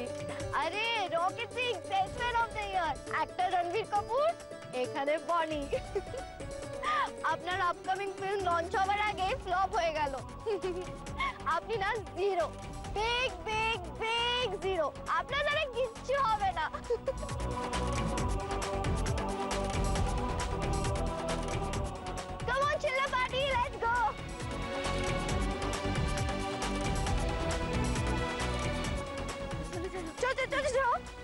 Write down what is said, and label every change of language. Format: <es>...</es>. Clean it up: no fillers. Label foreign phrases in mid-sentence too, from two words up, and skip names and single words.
<bn>আরে রকেট সিং সেলসম্যান অফ দ্য ইয়ার, অ্যাক্টর রণবীর কাপুর, এখানে বনি। আপনার</bn> <en>upcoming film launch</en> <bn>হওয়ার আগে ফ্লপ হয়ে গেল। আপনি না জিরো,</bn> <en>big big big zero.</en> <bn>আপনার দ্বারা কিচ্ছু হবে না।</bn> <en>Come on, chiller party, let's go.</en> <bn>চলো চলো চলো চলো।</bn>